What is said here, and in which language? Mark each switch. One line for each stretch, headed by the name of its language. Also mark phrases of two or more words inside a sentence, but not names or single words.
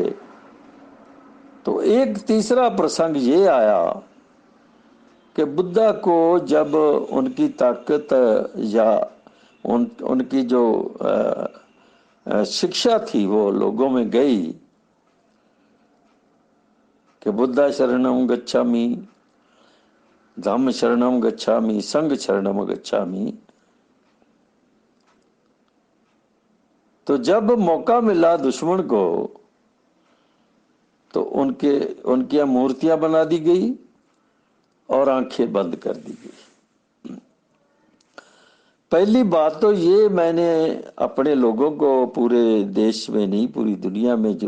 Hindi: तो एक तीसरा प्रसंग ये आया कि बुद्धा को जब उनकी ताकत या उनकी जो शिक्षा थी वो लोगों में गई
Pali: कि बुद्धा शरणम गच्छामि, धम्म शरणम गच्छामि, संघ शरणम गच्छामि,
Hindi: तो जब मौका मिला दुश्मन को तो उनकी मूर्तियां बना दी गई और आंखें बंद कर दी गई। पहली बात तो ये मैंने अपने लोगों को, पूरे देश में नहीं पूरी दुनिया में जो